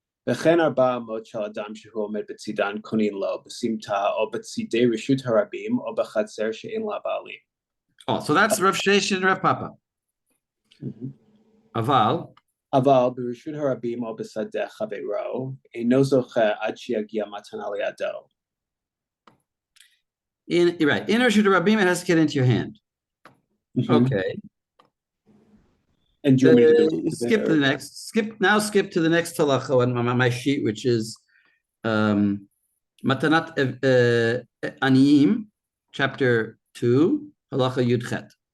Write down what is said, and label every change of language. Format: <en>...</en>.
<he>וכן 400 של אדם שהוא עומד בצידן קונים לו בסמטה או בצידי רשות הרבים או בחצר שאין לה בעלים.</he> <en>Oh, so that's Rav Sheshet and Rav Papa.</en> <he>Aval, אבל ברשות הרבים או בשדה חברו, אינו זוכה עד שיגיע מתנה לידו.</he> <en>right, in Rashut Rabim, it has to get into your hand. Okay. And do you want me to do it? Skip to the next. Skip to the next halacha on my sheet, which is Matanat Aniyim, chapter 2, halacha Yudchet.</en>